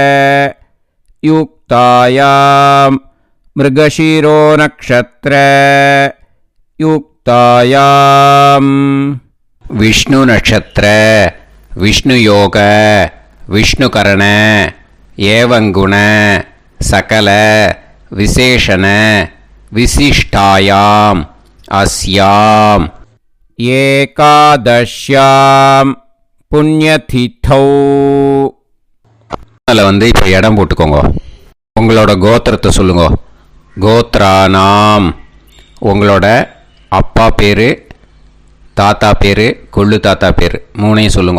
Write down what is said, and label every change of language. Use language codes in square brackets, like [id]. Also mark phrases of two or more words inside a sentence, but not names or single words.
[sa] युक्तायां मृगशिरो नक्षत्र युक्तायां विष्णु नक्षत्र विष्णु योग विष्णुकरण एवं गुण सकल विशेषण विशिष्टायां अस्यां एकादश्यां पुण्यतिथौ. [ta] அதில் இப்போ இடம் போட்டுக்கோங்க. உங்களோட கோத்திரத்தை சொல்லுங்க. கோத்ரானாம். உங்களோட அப்பா பேர், தாத்தா பேர், கொள்ளு தாத்தா பேர் 3ஐயும் சொல்லுங்க.